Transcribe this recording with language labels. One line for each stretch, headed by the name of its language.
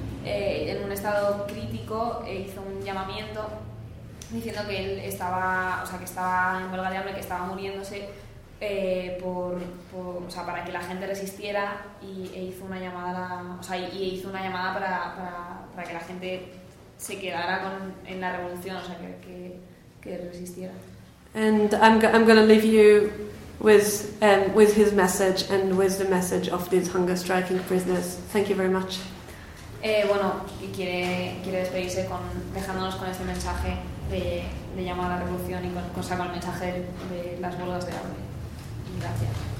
Spanish: en un estado crítico, hizo un llamamiento diciendo que él estaba, o sea, que estaba en huelga de hambre, que estaba muriéndose, o sea, para que la gente resistiera, e hizo una llamada, o sea, y hizo una llamada para que la gente se quedara en la revolución, o sea, que resistiera.
English: And I'm going to leave you with his message and with the message of these hunger striking prisoners. Thank you very much.
Spanish: Bueno, quiere despedirse dejándonos con este mensaje de llamar a la revolución y con el mensaje de las huelgas de hambre. Gracias.